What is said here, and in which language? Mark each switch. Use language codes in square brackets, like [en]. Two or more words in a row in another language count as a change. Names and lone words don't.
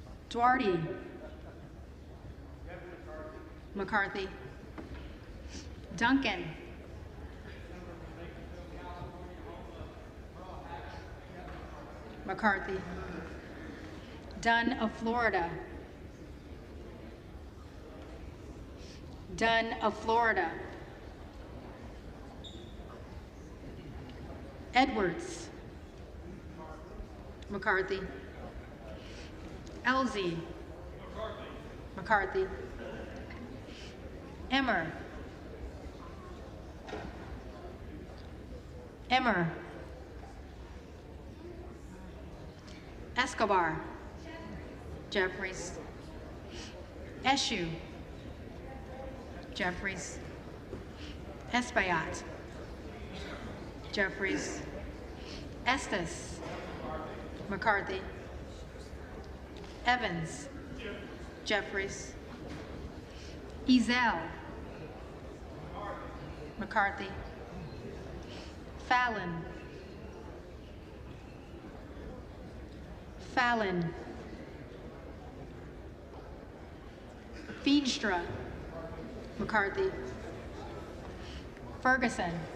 [en] Duarte. McCarthy. Duncan. McCarthy. Dunn of Florida. Dunn of Florida. Edwards. McCarthy. Elsie. McCarthy. Emmer. Emmer. Escobar. Jeffries. Eshue. Jeffries. Espaillat. Jeffries. Estes. McCarthy. Evans. Jeffries. Ezell. McCarthy. Fallon. Fallon. Feenstra. McCarthy. Ferguson.